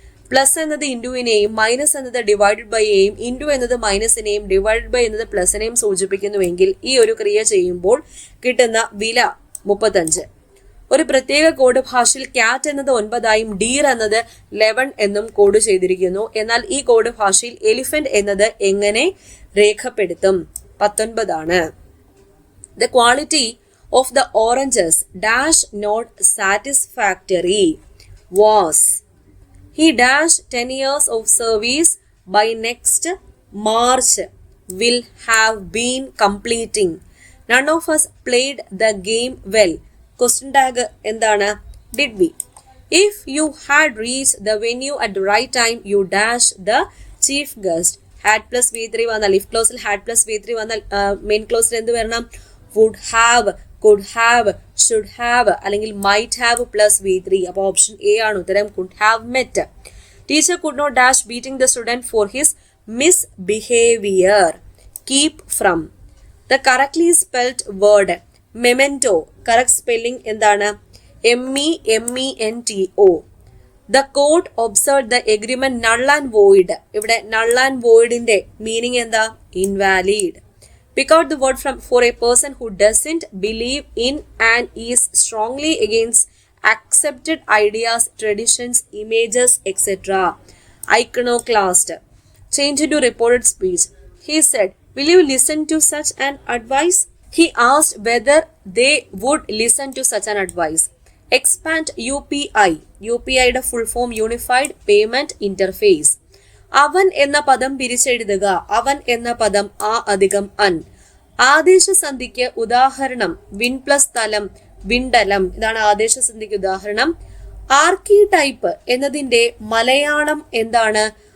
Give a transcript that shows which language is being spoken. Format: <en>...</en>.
<ml>Plus എന്നത് ഇൻഡുവിനെയും minus എന്നത് divided ബൈയെയും into എന്നത് മൈനസിനെയും ഡിവൈഡഡ് ബൈ എന്നത് പ്ലസിനെയും സൂചിപ്പിക്കുന്നുവെങ്കിൽ ഈ ഒരു ക്രിയ ചെയ്യുമ്പോൾ കിട്ടുന്ന വില 35. ഒരു പ്രത്യേക കോഡ് ഭാഷയിൽ ക്യാറ്റ് എന്നത് 9 ഡീർ എന്നത് 11 എന്നും കോഡ് ചെയ്തിരിക്കുന്നു. എന്നാൽ ഈ കോഡ് ഭാഷയിൽ എലിഫന്റ് എന്നത് എങ്ങനെ രേഖപ്പെടുത്തും? 19 ആണ്.</ml> <en>The quality of the oranges dash not satisfactory was he dash 10 years of service by next March will have been completing. None of us played the game well. Question tag എന്താണ്? Did we? If you had reached the venue at the right time, you dash the chief guest. Had plus V3 വന്നാൽ if clauseൽ had plus V3</en> <ml>വന്നാൽ main ക്ലോസിൽ എന്ത് വരണം?</ml> <en>would have, could have, should have അല്ലെങ്കിൽ might have plus V3.</en> <ml>അപ്പോൾ option A ആണ് ഉത്തരം.</ml> <en>could have met. Teacher could not dash beating the student for his misbehavior. Keep from. The correctly spelled word memento.</en> <ml>Correct spelling എന്താണ്? MEMENTO.</ml> <en>The court observed the agreement null and void.</en> <ml>ഇവിടെ null and voidന്റെ meaning എന്താ?</ml> <en>invalid. Pick out the word for a person who doesn't believe in and is strongly against accepted ideas, traditions, images, etc. Iconoclast. Change into reported speech. He said, will you listen to such an advice? He asked whether they would listen to such an advice. Expand UPI.</en> <ml>UPIയുടെ full form unified payment interface. അവൻ എന്ന പദം പിരിച്ചെഴുതുക. അവൻ എന്ന പദം ആ അധികം അൻ. ആദേശസന്ധിക്ക് ഉദാഹരണം വിൻ പ്ലസ് തലം, വിണ്ടലം. ഇതാണ് ആദേശസന്ധിക്ക് ഉദാഹരണം. ആർക്കി ടൈപ്പ് എന്നതിന്റെ മലയാളം എന്താണ്?</ml>